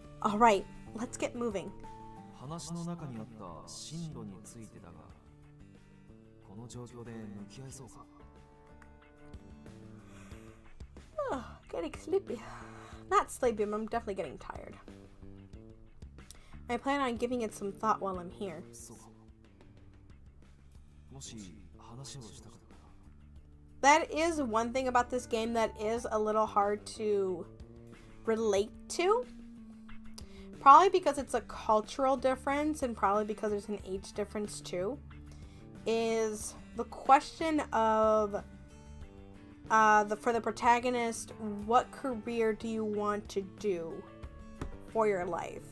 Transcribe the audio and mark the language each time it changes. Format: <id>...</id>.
<en>All right, let's get moving.</en> <ja>話の中にあった進路についてだが、この状況で向き合いそうか。</ja> <en>Oh, getting sleepy. Not sleepy, but I'm definitely getting tired. I plan on giving it some thought while I'm here.</en> <ja>そうか。もし話をしたかったら。</ja> <en>That is one thing about this game that is a little hard to relate to. Probably because it's a cultural difference and probably because there's an age difference too. Is the question of for the protagonist, what career do you want to do for your life?</en>